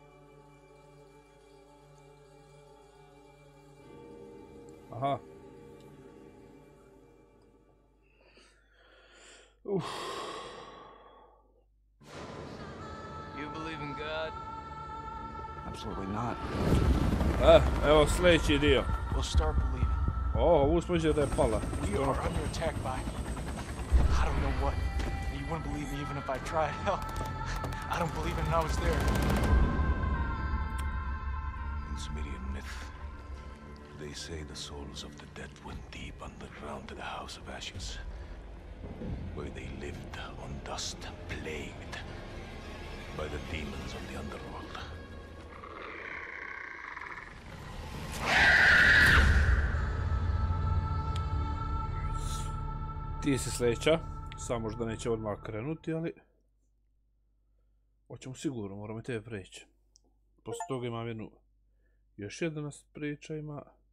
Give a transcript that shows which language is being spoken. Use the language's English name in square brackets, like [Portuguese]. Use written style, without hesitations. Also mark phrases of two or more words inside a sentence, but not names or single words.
[English] Aha. Uf. You believe in God? Absolutely not. [Croatian] Evo sljedeći dio. [English] We'll start believing. [Croatian] Ovu smo da je pala. [English] We are under attack by I don't know what. You wouldn't believe me even if I tried. Hell, I don't believe it and I was there. In Sumerian myth, they say the souls of the dead went deep underground to the House of Ashes, where they lived on dust, plagued by the demons of the underworld. [Croatian] Ti si sljedeća, samo možda neće odmah krenuti, ali hoćemo sigurno, moramo i tebe preći. Poslije toga imam još jedna nas priča ima.